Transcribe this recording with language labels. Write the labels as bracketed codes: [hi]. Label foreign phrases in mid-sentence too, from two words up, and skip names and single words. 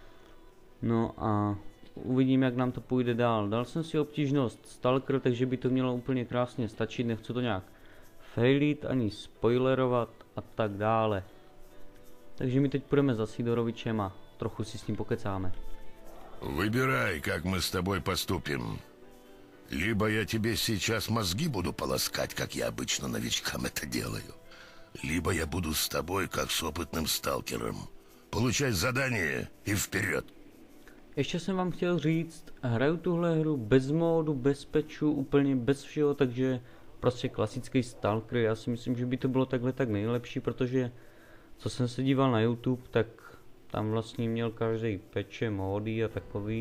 [cs] No a uvidím, jak nám to půjde dál. Dal jsem si obtížnost Stalker, takže by to mělo úplně krásně stačit. Nechci to nějak failit, ani spoilerovat a tak dále. Takže my teď půjdeme za Sidorovičem a trochu si s ním pokecáme. [ru] Выбирай, как мы с тобой поступим. Либо я тебе сейчас мозги буду полоскать, как я обычно новичкам это делаю. Либо я буду с тобой, как с опытным сталкером. Получай задание и вперед. [cs] Ještě jsem vám chtěl říct, hraju tuhle hru bez módu, bez patchu, úplně bez všeho, takže prostě klasický Stalker. Já si myslím, že by to bylo takhle tak nejlepší, protože co jsem se díval na YouTube, tak tam vlastně měl každý patche, módy a takový.